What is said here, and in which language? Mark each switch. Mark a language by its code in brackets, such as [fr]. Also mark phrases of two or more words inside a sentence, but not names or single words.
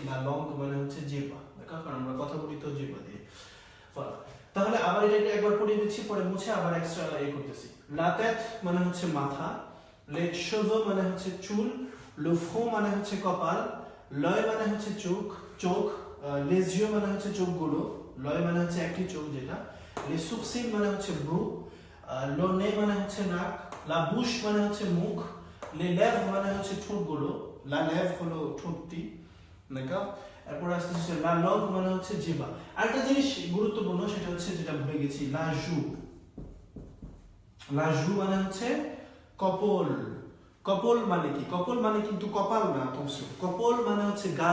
[fr] la langue [bn] মানে হচ্ছে জিহ্বা। দেখো, কারণ আমরা কথা বলি তো জিহ্বা দিয়ে। তাহলে আবার এটাকে একবার পড়িয়ে দিচ্ছি, পরে মুছে আবার এক্সট্রা করতেছি। [fr] la tête [bn] মানে হচ্ছে মাথা, [fr] les cheveux [bn] মানে হচ্ছে চুল, [fr] le front [bn] মানে হচ্ছে কপাল, l'œil মানে হচ্ছে চোখ, [fr] les yeux [bn] মানে হচ্ছে চোখগুলো, l'œil মানে হচ্ছে একটি চোখ যেটা, [fr] les sourcils [bn] মানে হচ্ছে ভ্রু, [fr] le nez [bn] মানে হচ্ছে নাক, [fr] la bouche [bn] মানে হচ্ছে মুখ, [fr] les lèvres [bn] মানে হচ্ছে ঠোঁটগুলো, [fr] la lèvre [bn] হলো ঠোঁটটি। দেখো, এরপর আসতে হচ্ছে [fr] la langue [bn] মানে হচ্ছে জিহ্বা। আরেকটা জিনিস গুরুত্বপূর্ণ, সেটা হচ্ছে যেটা ভুলে গেছি, [fr] la joue. la joue [bn] মানে হচ্ছে কপল। কপল মানে কি? কপল মানে কিন্তু কপাল না, কপল মানে হচ্ছে গাল।